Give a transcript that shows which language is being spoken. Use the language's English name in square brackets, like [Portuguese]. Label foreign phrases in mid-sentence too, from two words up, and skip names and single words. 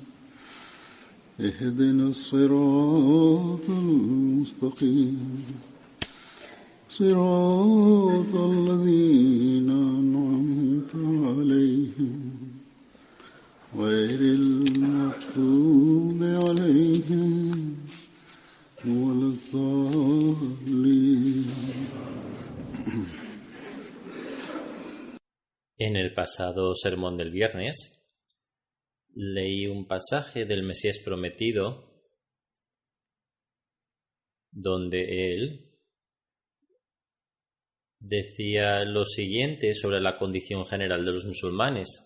[Arabic] اهدنا الصراط المستقيم صراط الذين أنعمت عليهم غير المغضوب عليهم ولا الضالين. [Spanish] En el pasado sermón del viernes leí un pasaje del Mesías prometido donde él decía lo siguiente sobre la condición general de los musulmanes.